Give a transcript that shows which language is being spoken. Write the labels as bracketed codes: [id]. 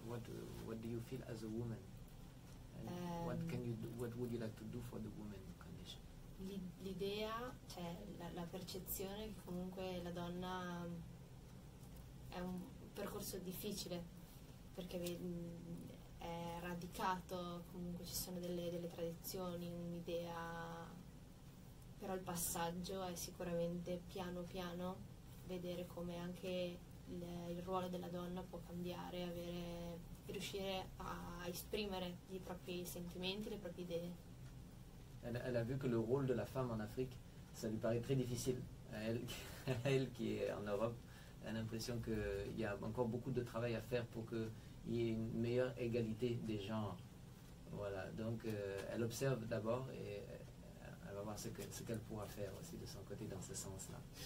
[en] What do you feel as a woman? And what can you do, what would you like to do for the woman condition? [it] L'idea, cioè la percezione che comunque la donna è un percorso difficile perché è radicato, comunque ci sono delle tradizioni, un'idea, però il passaggio è sicuramente piano piano vedere come anche il ruolo della donna può cambiare, riuscire a esprimere i propri sentimenti, le proprie idee. [fr] Elle a vu que le rôle de la femme en Afrique, ça lui paraît très difficile. Elle qui est en Europe, elle a l'impression qu'il y a encore beaucoup de travail à faire pour qu'il y ait une meilleure égalité des genres. Voilà, donc elle observe d'abord et elle va voir ce qu'elle pourra faire aussi de son côté dans ce sens-là.